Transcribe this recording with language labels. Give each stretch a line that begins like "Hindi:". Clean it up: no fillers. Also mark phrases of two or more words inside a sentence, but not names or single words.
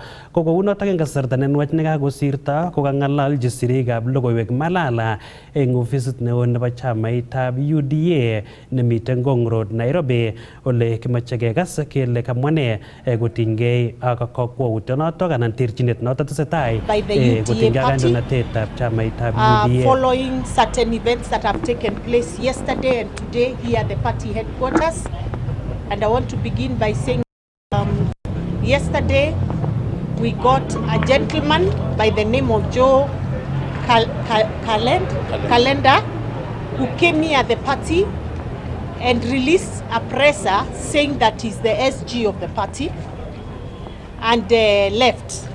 Kalenjin: Ko kounotok eng kasarta nenwach nekakosirto kokang'alalchi sirikab logoiwek Malala eng ofisit neo nebo chamaitab UDA nemite Ngong Road, Nairobi ole kimache kekas kele kamwa ne kotinygei ak kakwautionotok anan terchinet notok tesetai kotinygei ak kandoinatetab chamaitab UDA.
English: Following certain events that have taken place yesterday and today here at the party headquarters. And I want to begin by saying yesterday we got a gentleman by the name of Joe Kalenda who came here at the party and released a presser saying that he's the SG of the party and left.